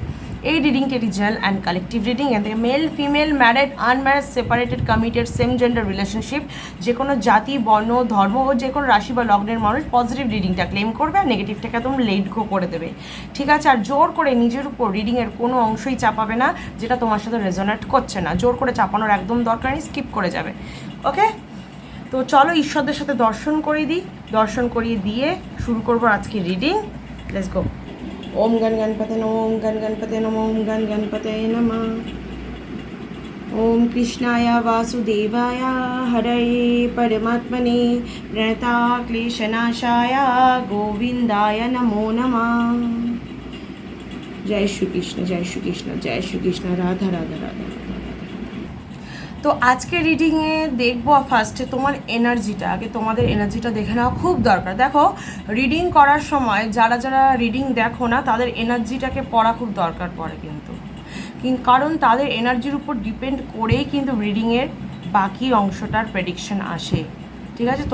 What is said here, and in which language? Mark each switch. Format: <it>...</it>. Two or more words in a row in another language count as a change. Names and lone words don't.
<bn>এই রিডিংটি এটি</bn> <en>general and collective reading.</en> <bn>এখান থেকে</bn> <en>male, female, married, unmarried, separated, committed, same gender relationship,</en> <bn>যে কোনো জাতি, বর্ণ, ধর্ম ও যে কোনো রাশি বা লগ্নের মানুষ পজিটিভ রিডিংটা ক্লেম করবে আর নেগেটিভটাকে একদম</bn> <en>let go</en> <bn>করে দেবে, ঠিক আছে? আর জোর করে নিজের উপর রিডিংয়ের কোনো অংশই চাপাবে না যেটা তোমার সাথে রেজোনেট করছে না। জোর করে চাপানোর একদম দরকার নেই, স্কিপ করে যাবে, ওকে? তো চলো ঈশ্বরদের সাথে দর্শন করিয়ে দিই। দর্শন করিয়ে দিয়ে শুরু করবো আজকে রিডিং।</bn> <en>let's go.</en> <sa>ओम गण गणपते नमः, ओम गण गणपते नमः, ओम गण गणपते नमः। ओम कृष्णाय वासुदेवाय हरये परमात्मने प्रणताक्लेशनाशाय गोविंदाय नमो नमः।</sa> <hi>जय श्री कृष्ण, जय श्री कृष्ण, जय श्री कृष्ण, राधा राधा राधा।</hi> <bn>তো আজকে রিডিংয়ে দেখবো ফার্স্টে তোমার এনার্জিটা। আগে তোমাদের এনার্জিটা দেখে নেওয়া খুব দরকার। দেখো, রিডিং করার সময় যারা যারা রিডিং দেখো না, তাদের এনার্জিটাকে পড়া খুব দরকার পড়ে কিন্তু, কারণ তাদের এনার্জির উপর ডিপেন্ড করেই কিন্তু রিডিংয়ের বাকি অংশটার প্রেডিকশন আসে, ঠিক আছে?</bn>